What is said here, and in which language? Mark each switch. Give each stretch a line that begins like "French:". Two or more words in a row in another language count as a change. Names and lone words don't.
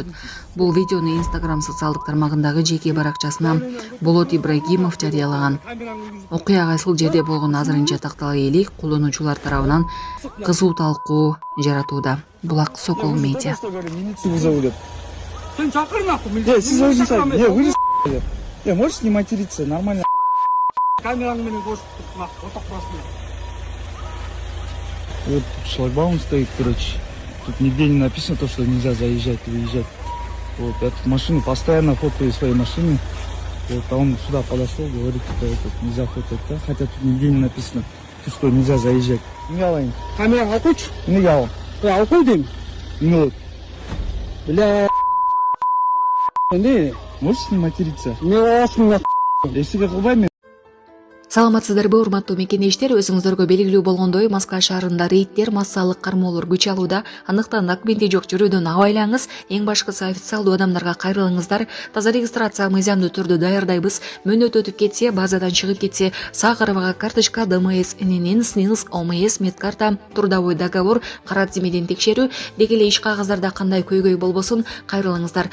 Kyrgyz: Бул видеону Instagram социалдык тармагындагы жеке баракчасына Болот Ибрагимов жарыялаган. Окуя кайсыл жерде болгону азырынча тактала элек, колдонуучулар тарабынан кызуу талкуу жаратууда. Булак Сокол медиа. Ты чакыр нахуй, Сиз өзүңүз
Russian: не вы можете не материться, нормально.
Kyrgyz: камераңды менен көрсөтүп туруп нахуй, отак турасың.
Russian: Вот шлагбаум стоит, короче. Тут нигде не написано то, что нельзя заезжать, выезжать. Вот эту машину постоянно фоткаю своей машины. Вот, а он сюда подошел, говорит, что это нельзя фотать, да? Хотя тут нигде не написано, что нельзя заезжать.
Kyrgyz: Не алайын. Камераң алып койчу. Не ал. Алып кой дейм. Ну,
Russian: Бля, не, можете не материться?
Kyrgyz: не боласың нахуй.
Russian: Если как лбами.
Kyrgyz: Саламатсыздарбы, урматтуу мекендештер? Өзүңүздөргө белгилүү болгондой, Москва шаарында рейдтер, массалык кармоолор күч алууда. Андыктан документи жок жүрүүдөн абайлаңыз. Эң башкысы официалдуу адамдарга кайрылыңыздар. Таза регистрация мыйзамдуу түрдө даярдайбыз. Мөөнөт өтүп кетсе, базадан чыгып кетсе, Сахарова карточка, ДМС, ННН, СНИЛС, ОМС, медкарта,
Russian: трудовой договор,
Kyrgyz: кара тизмеден текшерүү, деги эле иш кагаздарда кандай көйгөй болбосун кайрылыңыздар.